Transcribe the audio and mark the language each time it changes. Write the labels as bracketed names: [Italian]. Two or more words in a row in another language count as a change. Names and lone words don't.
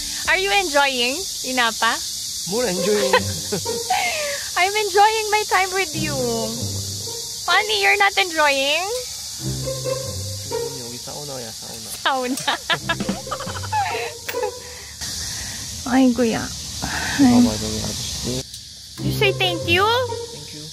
[English] Are you enjoying, Inapa? [Korean] 뭘 enjoying? [English] I'm enjoying my time with you. Funny, you're not enjoying? [Korean] 여기 사우나야, 사우나. [Filipino] Sauna. Ay, kuya. [Korean] 봐봐, 저기 아저씨. [English] You say thank you? Thank you.